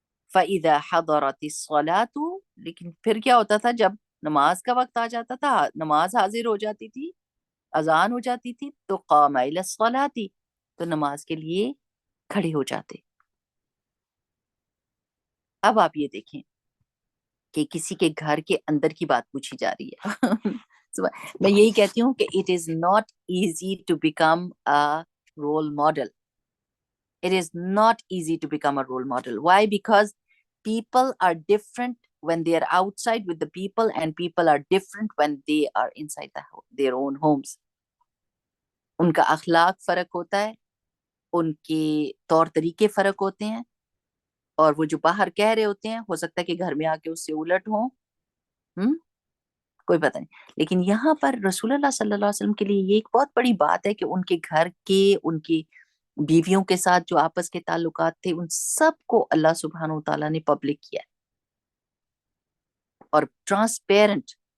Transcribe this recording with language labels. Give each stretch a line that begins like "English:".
Arabic: فَإِذَا حَضَرَتِ الصَّلَاةُ،
Urdu: لیکن پھر کیا ہوتا تھا جب نماز کا وقت آ جاتا تھا، نماز حاضر ہو جاتی تھی، اذان ہو جاتی تھی، تو
Arabic: قام إِلَى الصَّلَاةِ،
Urdu: تو نماز کے لیے کھڑے ہو جاتے. اب آپ یہ دیکھیں کہ کسی کے گھر کے اندر کی بات پوچھی جا رہی ہے. میں یہی کہتی ہوں کہ
English: It is not easy to become a role model. It is not easy to become a role model. Why? Because people are different when they are outside with the people, and people are different when they are inside their own homes.
Urdu: ان کا اخلاق فرق ہوتا ہے، ان کے طور طریقے فرق ہوتے ہیں، اور وہ جو باہر کہہ رہے ہوتے ہیں ہو سکتا ہے کہ گھر میں آ کے اس سے الٹ ہوں. ہم کوئی پتہ نہیں. لیکن یہاں پر رسول اللہ صلی اللہ علیہ وسلم کے لیے یہ ایک بہت بڑی بات ہے کہ ان کے گھر کے، ان کی بیویوں کے ساتھ جو آپس کے تعلقات تھے ان سب کو اللہ سبحانہ و تعالیٰ نے پبلک کیا اور ٹرانسپیرنٹ.